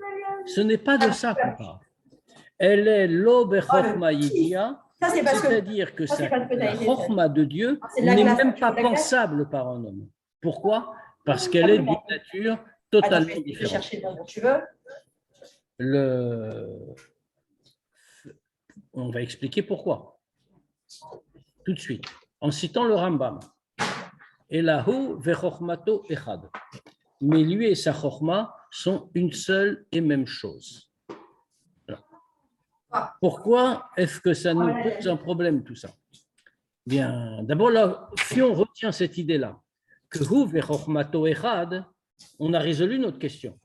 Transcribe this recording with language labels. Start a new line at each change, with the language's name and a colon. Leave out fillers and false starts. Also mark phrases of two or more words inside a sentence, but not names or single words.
French: Ce n'est pas de ça qu'on parle. Elle est l'Obe
Hebrew: חכמה ידיעה,
French: c'est-à-dire que la Chokhma de Dieu n'est même pas pensable par un homme. Pourquoi? Parce qu'elle est d'une nature totalement différente. On va expliquer pourquoi. Tout de suite, en citant le Rambam.
Hebrew: אלא הוא וחכמתו אחד.
French: Mais lui et sa chochma sont une seule et même chose. Alors, pourquoi est-ce que ça nous pose un problème, tout ça? Bien, d'abord, là, si on retient cette idée-là, que
Hebrew: הוא וחכמתו אחד,
French: on a résolu notre question.